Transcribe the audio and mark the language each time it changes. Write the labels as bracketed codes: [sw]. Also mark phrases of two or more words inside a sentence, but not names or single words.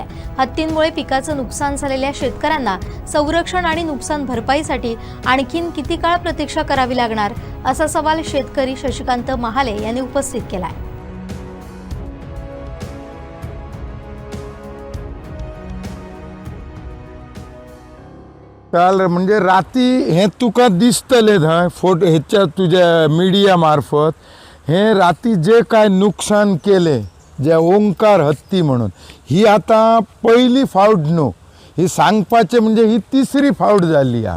[mr] हत्तींमुळे पिकाचं नुकसान झालेल्या शेतकऱ्यांना संरक्षण आणि नुकसान भरपाईसाठी आणखीन किती काळ प्रतीक्षा करावी लागणार, असा सवाल शेतकरी शशिकांत महाले यांनी उपस्थित केलाय. [kok] काल म्हणजे राती हे तुका दिसतले थंय फोटो ह्याच्या तुझ्या मीडिया मार्फत हे राती जे काय नुकसान केले जे ओंकार हत्ती म्हणून ही आता पहिली फावट न्हू, ही सांगपाचे म्हणजे ही तिसरी फावट जाली हा.